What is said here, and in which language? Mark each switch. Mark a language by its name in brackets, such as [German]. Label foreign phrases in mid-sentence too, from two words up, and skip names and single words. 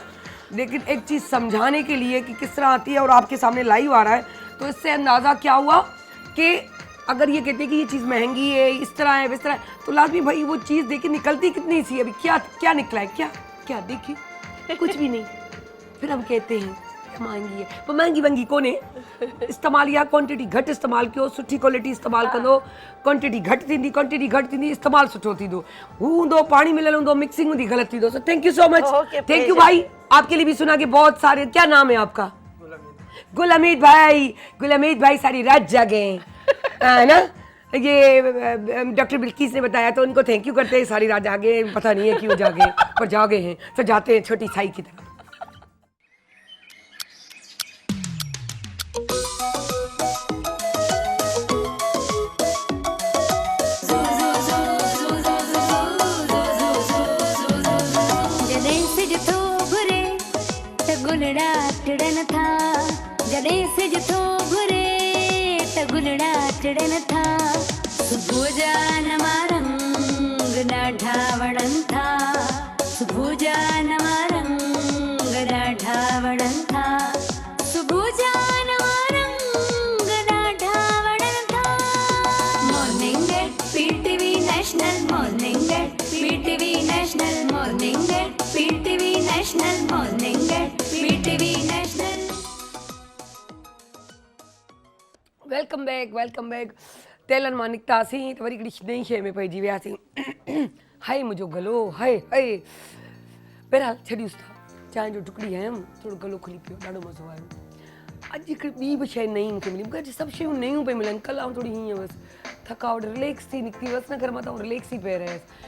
[Urdu] لیکن ایک چیز سمجھانے کے لیے کہ کس طرح آتی ہے اور آپ کے سامنے لائیو آ رہا ہے، تو اس سے اندازہ کیا ہوا کہ اگر یہ کہتے ہیں کہ یہ چیز مہنگی ہے، اس طرح ہے، اس طرح ہے، تو لازمی بھائی وہ چیز دیکھیے نکلتی کتنی سی ہے. ابھی کیا کیا نکلا ہے، کیا کیا دیکھیے، کچھ بھی نہیں. پھر ہم کہتے ہیں مہنگی ہے، پر [Sindhi] महंगी कोने इस्तेमाल या क्वांटिटी घट इस्तेमाल कयो, सुठी क्वालिटी इस्तेमाल कंदो, क्वांटिटी घट थींदी, इस्तेमाल सुठो थींदो। हूंदो पानी मिलियल हूंदो, मिक्सिंग हूंदी गलत थींदो। [English] So thank you so much, Okay, thank you pleasure। [Urdu] भाई। آپ کے لیے بھی سنا کہ بہت سارے، کیا نام ہے آپ کا? گل حمید بھائی. گل حمید بھائی ساری رات جاگے ہے نا۔ یہ ڈاکٹر بلقیس نے بتایا تو ان کو [English] thank you [Urdu] کرتے ہیں. ساری رات جاگے، پتا نہیں ہے کیوں جاگے، پر جاگے ہیں۔ تو جاتے ہیں چھوٹی سائی کی طرف. [Sindhi] जॾहिं सिज थो घुरे त गुलड़ा टिड़न था, जॾहिं सिज थो घुरे त गुलड़ा टिड़न था। सुबुह जा नवा रंग ॾाढा वणनि था, सुबुह जा नवा रंग ॾाढा वणनि था, सुबुह जा नवा रंग ॾाढा वणनि था। [English] Morning at PTV National, morning at PTV National, morning at PTV National, morning at PTV National. Welcome back, welcome back. [Sindhi] तेलन मां निकितासीं त वरी हिकिड़ी नई शइ में पइजी वियासीं। हाय मुंहिंजो गलो, हाय हाय। बहरहाल छॾियूंसि था, चांहि जो टुकड़ी हयमि, थोरो गलो खुली पियो, ॾाढो मज़ो आयो। अॼु हिकिड़ी ॿी बि शइ नई मूंखे मिली। मूंखे अॼु सभु शयूं नयूं पई मिलनि। कल्ह आउं थोरी हीअं हुअसि, थकावट, रिलैक्स थी निकिती हुअसि न घर मां, त आउं रिलैक्स ई पई रहियसि।